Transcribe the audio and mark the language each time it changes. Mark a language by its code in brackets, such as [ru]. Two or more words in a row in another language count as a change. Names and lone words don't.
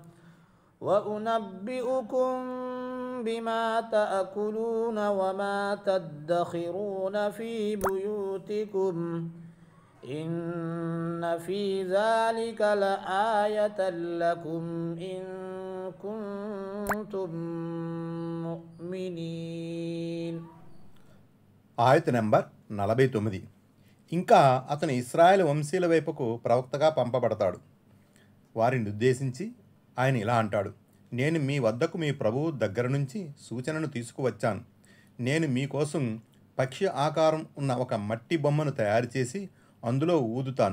[ar] وأنبئكم بما تأكلون وما تدخرون في بيوتكم إن في ذلك لآية لكم إن كنتم مؤمنين. [te] ఆయత్ నంబర్ 49. ఇంకా అతను ఇశ్రాయేలు వంశీయుల వైపుకు ప్రవక్తగా పంపబడతాడు. వారిని ఉద్దేశించి ఆయన ఇలా అంటాడు, నేను మీ వద్దకు మీ ప్రభువు దగ్గర నుంచి సూచనను తీసుకువచ్చాను. నేను మీకోసం పక్షి ఆకారం ఉన్న ఒక మట్టి బొమ్మను తయారు చేసి అందులో ఊదుతాను.